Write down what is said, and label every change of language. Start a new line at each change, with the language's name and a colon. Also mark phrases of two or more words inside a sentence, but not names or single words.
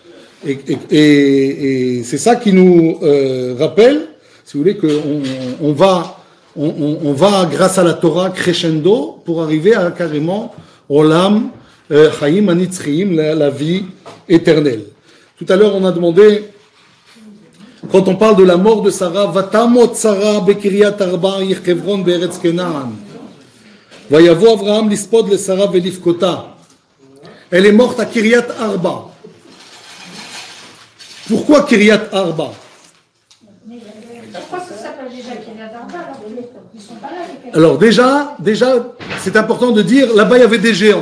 French: Et c'est ça qui nous rappelle, si vous voulez, qu'on va, grâce à la Torah, crescendo, pour arriver à carrément
Hebrew: עולם חיים הנצחיים,
French: la vie éternelle. Tout à l'heure, on a demandé, quand on parle de la mort de Sarah,
Hebrew: ותמת שרה בקרית ארבע היא חברון בארץ כנען. ויבא אברהם לספד לשרה ולבכתה.
French: Elle est morte à Kiryat Arba. Pourquoi Kiryat Arba? Pourquoi ça s'appelle déjà Kiryat Arba alors qu'ils sont Alors déjà, c'est important de dire, là-bas il y avait des géants.